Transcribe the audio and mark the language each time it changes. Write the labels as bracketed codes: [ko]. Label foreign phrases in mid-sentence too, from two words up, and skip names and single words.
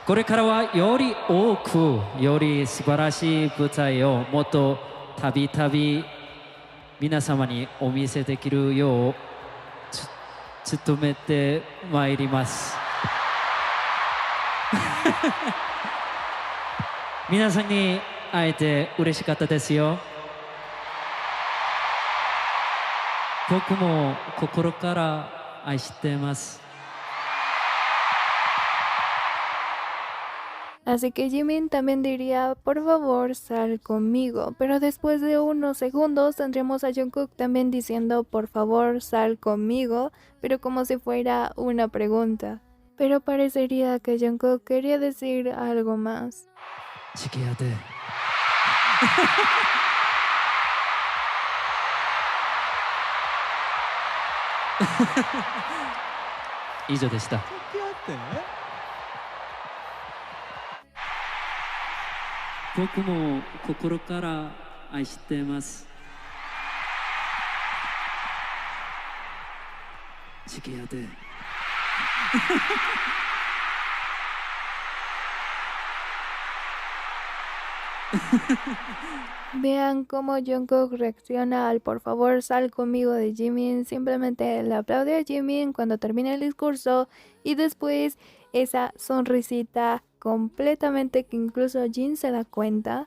[ja] これからはより多くより素晴らしい舞台をもっとたびたび皆様にお見せできるよう努めてまいります皆さんに会えて嬉しかったですよ。僕も心から愛してます。 [es] Así que Jimin también diría, por favor, sal conmigo. Pero después de unos segundos tendremos a Jungkook también diciendo, por favor, sal conmigo, pero como si fuera una pregunta. Pero parecería que Jungkook quería decir algo más. [ja] 付き合って以上でした。付き合って僕も心から愛してます。付き合って [es] Vean cómo Jungkook reacciona al por favor sal conmigo de Jimin. Simplemente le aplaude a Jimin cuando termina el discurso y después esa sonrisita completamente que incluso Jin se da cuenta.